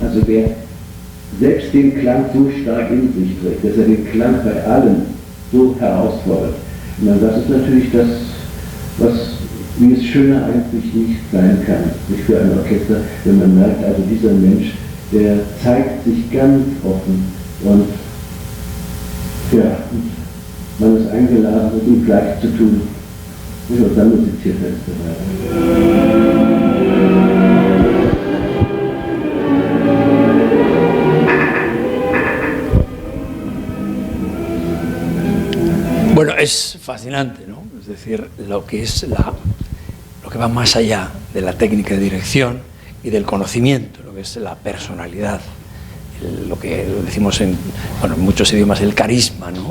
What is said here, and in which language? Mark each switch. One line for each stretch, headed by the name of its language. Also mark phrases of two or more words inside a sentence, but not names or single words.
German: Also wer selbst den Klang so stark in sich trägt, dass er den Klang bei allen so herausfordert, und das ist natürlich das, wie es schöner eigentlich nicht sein kann, nicht für ein Orchester, wenn man merkt, also dieser Mensch, der zeigt sich ganz offen und ja, man ist eingeladen, mit ihm gleich zu tun. Und dann musiziert er es.
Spanish: Bueno, es fascinante, ¿no? Es decir, lo que va más allá de la técnica de dirección y del conocimiento, lo que es la personalidad, lo que decimos en muchos idiomas, el carisma, ¿no?